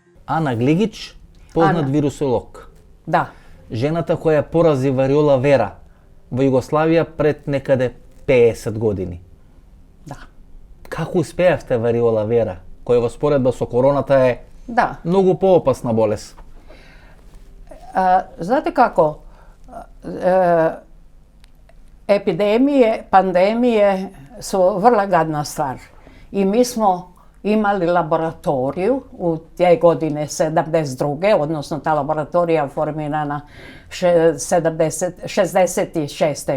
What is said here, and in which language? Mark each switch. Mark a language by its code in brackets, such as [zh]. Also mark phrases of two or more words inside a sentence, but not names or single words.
[mk] Ана Глигич, познат вирусолог. Da. Жената која порази вариола вера во Југославија пред некаде 50 години. Da. Како успеавте вариола вера, која во споредба со короната е Da. многу поопасна болест? [sr] Znate kako, epidemije, pandemije su vrlo gadna stvar. I mi smo imali laboratoriju u te godine 72. odnosno ta laboratorija formirana 66.